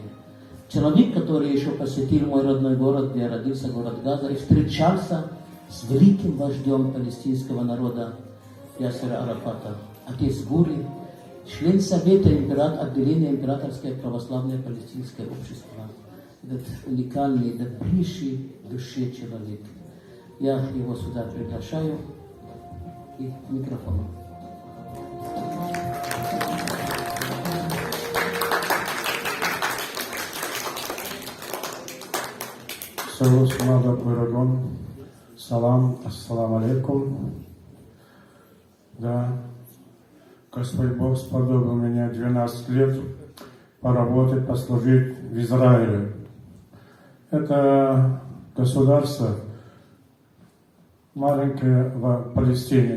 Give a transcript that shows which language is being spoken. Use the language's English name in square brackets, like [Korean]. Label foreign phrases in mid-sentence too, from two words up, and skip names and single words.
[Russian] Человек, который еще посетил мой родной город, где я родился, город Газа, и встречался с великим вождем палестинского народа Ясера Арафата, отец Гури, член Совета отделения Императорское православное палестинское общество. Этот уникальный, добрейший душе человек. Я его сюда приглашаю и к микрофону. [Arabic] سلام، السلام عليكم. [Russian] Да, Господь Бог сподобил меня 12 лет поработать, послужить в Израиле. Это государство маленькое в Палестине.